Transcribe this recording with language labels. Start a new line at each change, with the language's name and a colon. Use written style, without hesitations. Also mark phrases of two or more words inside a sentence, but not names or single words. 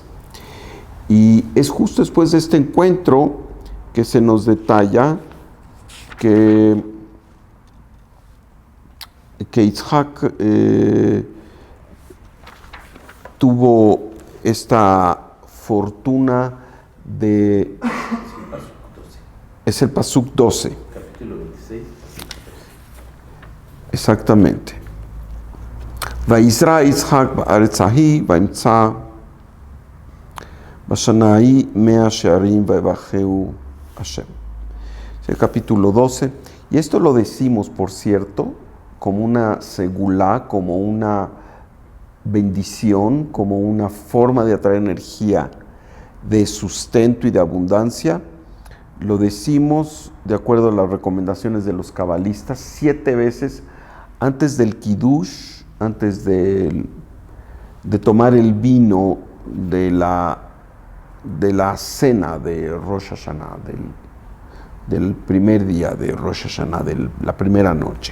Spanish: Y es justo después de este encuentro que se nos detalla que Yitzhak tuvo esta fortuna de... Es el Pasuk 12. Capítulo 26. Exactamente.
Hebrew: ויזרע יצחק בארץ ההיא וימצא בשנה ההיא מאה שערים ויברכהו השם.
Spanish: Es el capítulo 12. Y esto lo decimos, por cierto, como una segulá, como una bendición, como una forma de atraer energía de sustento y de abundancia. Lo decimos de acuerdo a las recomendaciones de los cabalistas 7 veces antes del kiddush, antes de tomar el vino de la cena de Rosh Hashanah, del primer día de Rosh Hashanah, de la primera noche.